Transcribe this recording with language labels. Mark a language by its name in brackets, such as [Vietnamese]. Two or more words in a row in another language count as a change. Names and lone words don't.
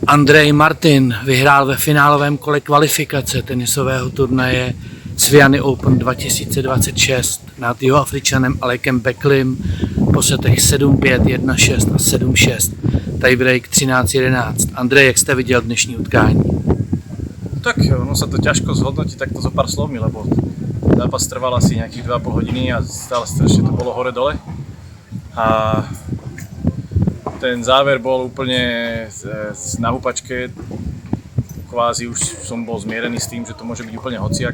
[Czech] Andrej Martin vyhrál ve finálovém kole kvalifikace tenisového turnaje Sviany Open 2026 nad Jihoafričanem Alekem Beklim po setech 7-5, 1-6 a 7-6. Tiebreak 13-11. Andrej, jak jste viděl dnešní utkání? [Slovak] Tak ono sa to ťažko zhodnotí takto zo pár slovmi, lebo zápas trval asi nejakých 2,5 hodiny a stále strašne to bolo hore-dole. A ten záver bol úplne na húpačke, kvázi už som bol zmierený s tým, že to môže byť úplne hociak.